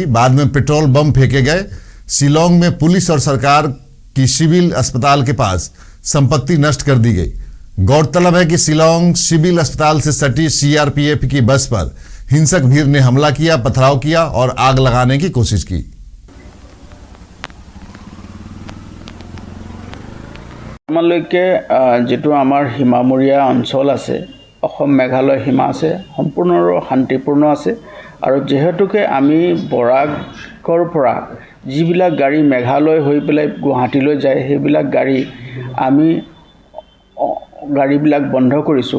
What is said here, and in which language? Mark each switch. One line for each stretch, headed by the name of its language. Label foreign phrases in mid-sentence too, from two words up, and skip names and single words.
Hindi: बाद में पेट्रोल बम फेंके गए। शिलोंग में पुलिस और सरकार की सिविल अस्पताल के पास संपत्ति नष्ट कर दी गई। गौरतलब है कि शिलोंग सिविल अस्पताल से सटी सीआरपीएफ की बस पर हिंसक भीड़ ने हमला किया, पथराव किया और आग लगाने की कोशिश की।
Assamese: বৰ্তমানলৈকে যেটো আমাৰ সীমামূৰীয়া অঞ্চল আছে, অসম মেঘালয় সীমা আছে, সম্পূৰ্ণ শান্তিপূৰ্ণ আছে। আৰু যেহেতুকে আমি বৰাকৰ পৰা যিবিলাক গাড়ী মেঘালয় হৈ পেলাই গুৱাহাটীলৈ যায়, সেইবিলাক গাড়ী আমি গাড়ীবিলাক বন্ধ কৰিছোঁ।